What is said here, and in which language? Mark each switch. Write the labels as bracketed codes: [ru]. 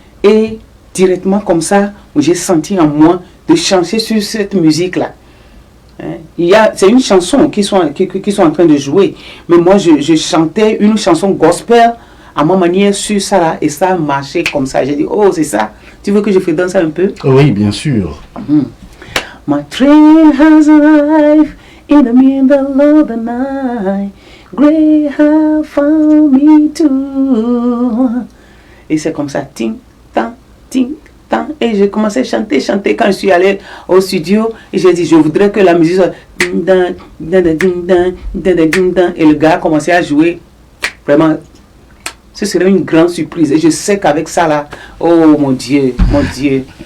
[fr] Et directement comme ça, j'ai senti en moi de chanter sur cette musique-là. Hein? C'est une chanson qu'ils sont en train de jouer. Mais moi, je chantais une chanson gospel à ma manière sur ça là. Et ça marchait comme ça. J'ai dit, oh, c'est ça. Tu veux que je fasse danser un peu? Oui, bien sûr. [en] My train has arrived in the middle of the night, Greyhound found me too. [fr] Et c'est comme ça, ting, tang, ting, tang. Et j'ai commencé à chanter quand je suis allé au studio. Et j'ai dit, je voudrais que la musique soit ding dang, ding ding dang, ding dang. Et le gars a commencé à jouer. Vraiment, ce serait une grande surprise. Et je sais qu'avec ça là, oh mon Dieu, mon Dieu.